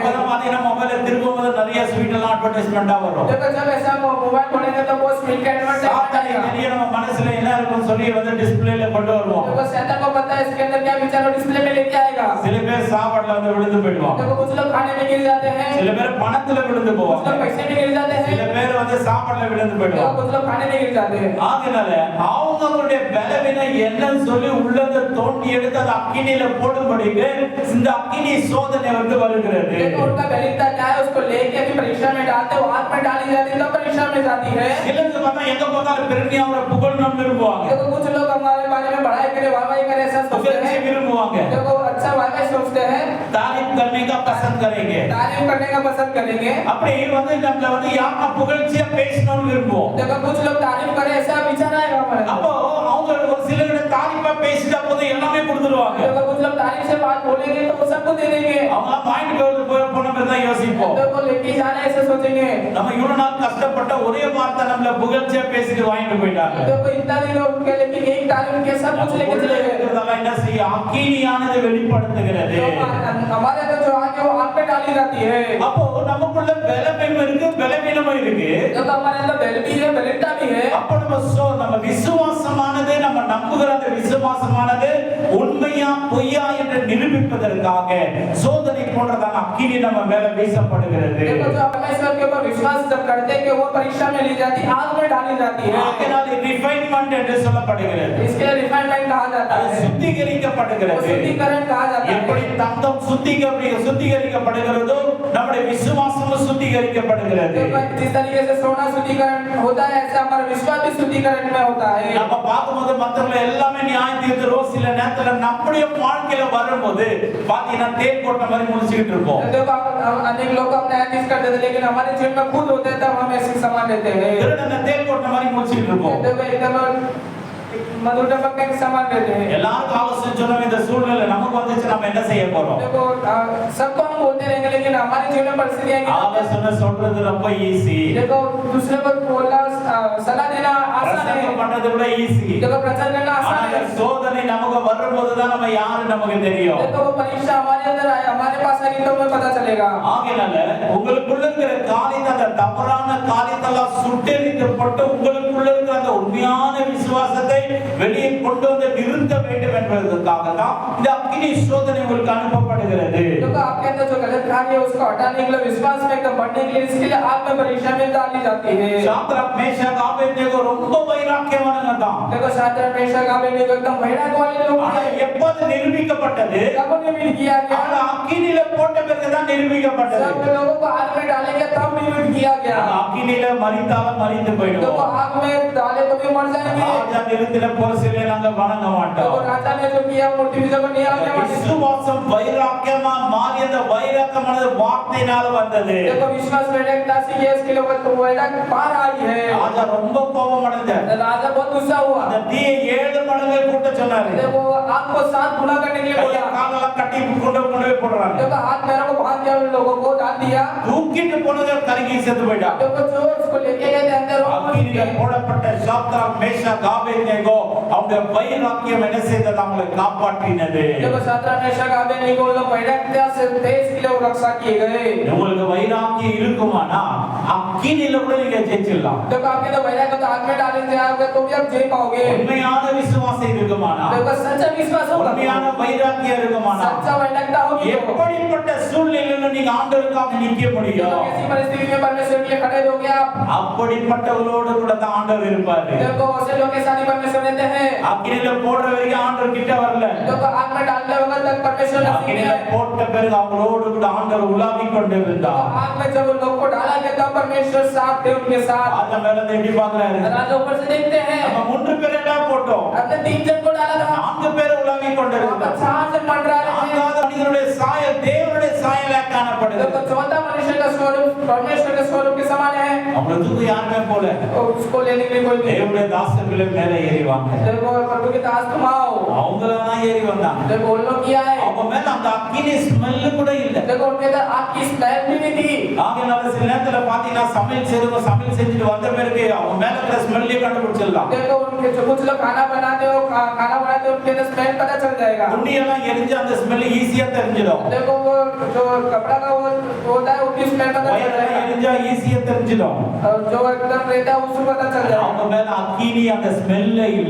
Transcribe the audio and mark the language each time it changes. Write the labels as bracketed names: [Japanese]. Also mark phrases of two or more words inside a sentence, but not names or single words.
[Tamil] அப்பதான் பாத்தீங்கன்னா மொபைல்ல திரும்பும்போது நிறைய ஸ்வீட் எல்லாம் அட்வர்டைஸ்மெண்டா வரும். [Hindi] देखो जब ऐसा मोबाइल खोलेंगे तो वो स्वीट का एडवर्टाइजमेंट आएगा। [Tamil] நிறைய நம்ம மனசுல என்ன இருக்குன்னு சொல்லி வந்து டிஸ்ப்ளேல கொண்டு வருவோம். [Hindi] देखो शैतान को पता है इसके अंदर क्या विचार और डिस्प्ले में लेके आएगा। [Tamil] சில பேர் சாப்பாடுல வந்து விழுந்து போயிடுவாங்க. [Hindi] देखो कुछ लोग खाने में गिर जाते हैं। [Tamil] சில பேர் பணத்துல விழுந்து [Hindi] कुछ [Tamil] போவாங்க. [Hindi] लोग पैसे में गिर जाते हैं। [Tamil] சில பேர் வந்து சாப்பாடுல விழுந்து [Hindi] देखो [Tamil] போயிடுவாங்க. [Hindi] कुछ लोग खाने में गिर जाते हैं। [Tamil] ஆகையால அவங்களுடைய பலவீனம் என்னன்னு சொல்லி உள்ளத தோண்டி எடுத்து அந்த அக்கினியில போடும்படிக்கு இந்த அக்கினி சோதனை வந்து வருகிறது. [Hindi] देखो उनका बलिता क्या है उसको लेके भी परीक्षा में डालते हैं, वो आग में डाली जाती है तो परीक्षा में जाती है। [Tamil] சிலருக்கு பார்த்தா எங்க பார்த்தாலும் பெருமையாவோட புகழணும் விரும்புவாங்க. [Hindi] देखो कुछ लोग हमारे बारे में बढ़ाई करे वाहवाही करे ऐसा सोचते [Tamil] புகழ்ச்சி [Hindi] हैं। [Tamil] விரும்புவாங்க. [Hindi] देखो अच्छा वाहवाही सोचते हैं, तारीफ करने का पसंद करेंगे. तारीफ करने का पसंद करेंगे। [Tamil] அப்படி வந்து நம்மள வந்து யாரா புகழ்ச்சியா பேசணும்னு விரும்புவோம். [Hindi] देखो कुछ लोग तारीफ करे ऐसा विचार आएगा हमारे। [Tamil] அப்போ அவங்க ஒரு சிலரோட தாரிஃபா பேசிட்ட போது எல்லாமே கொடுத்துருவாங்க. [Hindi] देखो कुछ लोग तारीफ से बात बोलेंगे तो वो सबको दे देंगे। [Tamil] அவங்க மைண்ட் போன பேர் தான் யோசிப்போம். [Hindi] देखो लेके जाना ऐसे सोचेंगे। [Tamil] நம்ம இவ்வளவு நாள் கஷ்டப்பட்ட ஒரே வார்த்தை நம்மள புகழ்ச்சியா பேசிட்டு வாங்கிட்டு போயிட்டாங்க. [Hindi] देखो इतना दिन उनके लेकिन एक तारीफ के सब कुछ लेके चले गए। [Tamil] இதெல்லாம் என்ன செய்ய அக்கினியானது வெளிப்படுத்துகிறது. [Hindi] हमारे अंदर जो आगे वो आग पे डाली जाती है। [Tamil] அப்போ நமக்குள்ள பலவீனம் இருக்கு, பலவீனமும் இருக்கு. [Hindi] देखो हमारे अंदर बल भी है, बलिष्ठता भी है। [Tamil] அப்போ நம்ம விசுவாசமானது, நம்ம நம்புகிற அந்த விசுவாசமானது உண்மையா பொய்யா என்று நிரூபிப்பதற்காக சோதனை போன்றதான அக்கினி நம்ம மேல வீசப்படுகிறது. [Hindi] देखो जो परमेश्वर के ऊपर विश्वास जब करते हैं कि वो परीक्षा में ली जाती है, आग में डाली जाती है। [Tamil] ஆகையால் ரிஃபைன்மென்ட் என்று சொல்லப்படுகிறது. [Hindi] इसके लिए रिफाइनमेंट कहा जाता [Tamil] அது [Hindi] है। [Tamil] சுத்திகரிக்கப்படுகிறது. [Hindi] वो शुद्धिकरण कहा जाता है। [Tamil] எப்படி தங்கம் சுத்திகரிக்கப்படுகிறதோ நம்முடைய விசுவாசமும் சுத்திகரிக்கப்படுகிறது. [Hindi] देखो जिस तरीके से सोना शुद्धिकरण होता है ऐसा हमारा विश्वास भी शुद्धिकरण में होता है। [Tamil] நம்ம பார்க்கும்போது மத்தவங்க எல்லாமே நியாயம் தீர்த்துறோம். சில நேரத்துல நம்முடைய வாழ்க்கையில வரும்போது பாத்தீங்கன்னா தேல் கொட்ட மாதிரி முடிச்சுக்கிட்டு இருப்போம். [Hindi] देखो अनेक लोग अपने न्यायाधीश करते थे, लेकिन हमारे जीवन में खुद होते हैं तब हम ऐसे समान लेते हैं। [Tamil] திருடனை தேல் கொட்ட மாதிரி முடிச்சுக்கிட்டு இருப்போம். [Hindi] देखो एकदम मधुर टपकने के समान रहते हैं। [Tamil] எல்லாரும் ஆலோசனை சொன்னோம், இந்த சூழ்நிலை நமக்கு வந்துச்சு நம்ம என்ன செய்ய போறோம்? [Hindi] देखो सबको हम बोलते रहेंगे, लेकिन हमारे जीवन में परिस्थिति आएगी। [Tamil] ஆலோசனை சொல்றது ரொம்ப ஈஸி. [Hindi] देखो दूसरे को बोलना सलाह देना आसान है। [Tamil] பிரசங்கம் பண்றது கூட ஈஸி. [Hindi] देखो प्रचार करना आसान [Tamil] ஆனா [Hindi] है। [Tamil] சோதனை நமக்கு வரும்போது தான் நம்ம யாரு நமக்கு தெரியும். [Hindi] देखो वो परीक्षा हमारे अंदर आए, हमारे पास आएगी तो हमें पता चलेगा। [Tamil] ஆகையால உங்களுக்குள்ள இருக்கிற காரியத்தை, அந்த தவறான காரியத்தெல்லாம் சுட்டெரிக்கப்பட்டு உங்களுக்குள்ள இருக்கிற அந்த உண்மையான விசுவாசத்தை வெளியே கொண்டு வந்து நிறுத்த வேண்டும் என்பதற்காக தான் இந்த அக்கினி சோதனை உங்களுக்கு அனுப்பப்படுகிறது. [Hindi] देखो आपके अंदर जो गलत कार्य है उसको हटाने के लिए, विश्वास में एकदम बढ़ने के लिए, इसके लिए आग में परीक्षा में डाली जाती है। [Tamil] சாத்ராக் மேஷாக் ஆபேத்நேகோ ரொம்ப வைராக்கியமானவங்க தான். [Hindi] देखो शाद्रक मेशक आबेदनेगो एकदम वैराग वाले लोग [Tamil] ஆனா [Hindi] हैं। [Tamil] எப்போது நிரூபிக்கப்பட்டது? [Hindi] कब निमित्त किया गया? [Tamil] அந்த அக்கினியில போட்ட பிறகு தான் நிரூபிக்கப்பட்டது. [Hindi] सब लोगों को आग में डालेंगे तब निमित्त किया गया। [Tamil] அந்த அக்கினியில மரித்தாலும் மரித்து [Hindi] देखो [Tamil] போயிடுவோம். [Hindi] आग में डाले तो भी मर जाएंगे। [Tamil] ராஜா நிறுத்தின பொருசிலே நாங்க வணங்க [Hindi] देखो [Tamil] மாட்டோம். [Hindi] राजा ने जो किया मूर्ति पूजा को नहीं आगे बढ़े। [Tamil] விசுவாசம் வைராக்கியமா மாறி அந்த வைராக்கியமானது வார்த்தையினால வந்தது. [Hindi] देखो विश्वास वैराग्यता से ये इसके लिए वो वैराग्य पार आई है। [Tamil] ராஜா ரொம்ப கோபம் அடைந்தார். [Hindi] राजा बहुत गुस्सा हुआ। [Tamil] அந்த தீயை 7 மடங்கு கூட்ட சொன்னாரு. [Hindi] देखो आग को 7 गुना करने के लिए [Tamil] கையை [Hindi] बोला। [Tamil] காலெல்லாம் கட்டி கொண்டு போய் போடுறாங்க. [Hindi] देखो हाथ पैरों को बांध दिया, उन लोगों को डाल दिया। [Tamil] தூக்கிட்டு போனது கருகி செத்து போயிட்டான். [Hindi] देखो जो उसको लेके गए थे अंदर वो मर [Tamil] அக்கினியில [Hindi] गए। [Tamil] போடப்பட்ட சாத்ராக் மேஷாக் ஆபேத்நேகோ அவங்க வைராக்கியம் என்ன செய்தது? அவங்களை காப்பாற்றினது. [Hindi] देखो शाद्रक मेशक आबेदनेगो लोग वैराग्यता से देश के लिए रक्षा किए गए। [Tamil] உங்களுக்கு வைராக்கியம் இருக்குமானா அக்கினியில கூட நீங்க ஜெயிச்சிடலாம். [Hindi] देखो आपके तो वैराग्य को तो आग में डालने से आओगे तो भी आप जीत पाओगे। [Tamil] உண்மையான விசுவாசம் இருக்குமானா, [Hindi] देखो सच्चा विश्वास होगा, [Tamil] உண்மையான வைராக்கியம் இருக்குமானா, [Hindi] सच्चा वैराग्यता होगी तो [Tamil] எப்படிப்பட்ட சூழ்நிலையில நீங்க ஆண்டவருக்காக நிக்க [Hindi] देखो [Tamil] முடியும்? [Hindi] कैसी परिस्थिति में परमेश्वर के लिए खड़े रहोगे आप। [Tamil] அப்படிப்பட்டவர்களோடு கூட தான் ஆண்டவர் இருப்பாரு. [Hindi] देखो ऐसे लोग के साथ ही परमेश्वर रहते हैं। [Tamil] அக்கினியில போடுற வரைக்கும் ஆண்டவர் கிட்ட வரல. [Hindi] देखो आग में डालने वक्त तक परमेश्वर नहीं [Tamil] அக்கினியில [Hindi] है। [Tamil] போட்ட பிறகு அவங்களோடு கூட ஆண்டவர் உலாவிக் கொண்டிருந்தார். [Hindi] आग में जब उन लोग को डाला गया तब परमेश्वर साथ थे उनके साथ। [Tamil] ஆத மேல இருந்து எப்படி பாக்குறாரு? [Hindi] राजा ऊपर से देखते हैं [Tamil] நம்ம 3 பேரை தான் போட்டோம், [Hindi] अपने 3 जन को डाला था, [Tamil] 4 பேர் உலாவிக் [Hindi] वहां [Tamil] கொண்டிருந்தார். [Hindi] पर 4 जन मंडरा रहे थे। [Tamil] நான்காவது மனிதனுடைய சாயல் தேவனுடைய சாயலா காணப்படுது. [Hindi] देखो चौथा मनुष्य का स्वरूप परमेश्वर के स्वरूप के समान है। [Tamil] அவங்களுக்கு யாருமே போல [Hindi] तो उसको लेने के लिए कोई नहीं। [Tamil] தேவனுடைய தாசர்களே மேலே ஏறிவாங்க. [Hindi] देखो प्रभु के दास तुम आओ, [Tamil] அவங்கள தான் ஏறி வந்தாங்க. [Hindi] देखो उन लोग किया है। [Tamil] அவங்க மேல அந்த அக்கினி ஸ்மெல் கூட இல்ல. [Hindi] देखो उनके अंदर आग की स्मेल भी नहीं थी। [Tamil] ஆகையால சில நேரத்துல பாத்தீங்கன்னா சமையல் செஞ்சுட்டு வந்த பிறகு அவங்க மேல இருக்கிற ஸ்மெல்லே கண்டுபிடிச்சிடலாம். [Hindi] देखो उनके जो कुछ लोग खाना बनाते हो उनके अंदर स्मेल पता चल जाएगा। [Tamil] துணி எல்லாம் எரிஞ்சு அந்த ஸ்மெல் ஈஸியா தெரிஞ்சிடும். [Hindi] देखो वो जो कपड़ा का वो होता है उसकी स्मेल पता चल [Tamil] வயரெல்லாம் [Hindi] जाएगा। [Tamil] எரிஞ்சா ஈஸியா தெரிஞ்சிடும். [Hindi] और जो एकदम रहता है उसको पता चल जाएगा। [Tamil] அவங்க மேல அக்கினி அந்த ஸ்மெல்லே இல்ல.